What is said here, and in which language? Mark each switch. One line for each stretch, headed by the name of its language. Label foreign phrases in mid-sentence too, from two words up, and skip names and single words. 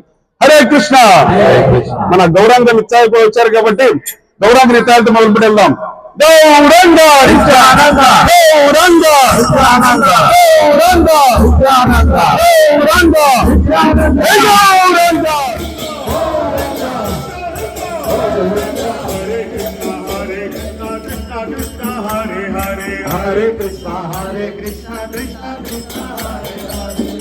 Telugu: హరే కృష్ణ. మన గౌరాంగ నిత్యాలు కూడా వచ్చారు కాబట్టి గౌరాంగ నిత్యాలతో మొదలు పెట్టి వెళ్దాం. గౌరంగ నిత్యానంద, గౌరంగ నిత్యానంద, గౌరంగ నిత్యానంద, గౌరంగ నిత్యానంద, గౌరంగ.
Sanskrit: हरे कृष्ण हरे कृष्ण कृष्ण कृष्ण हरे हरे.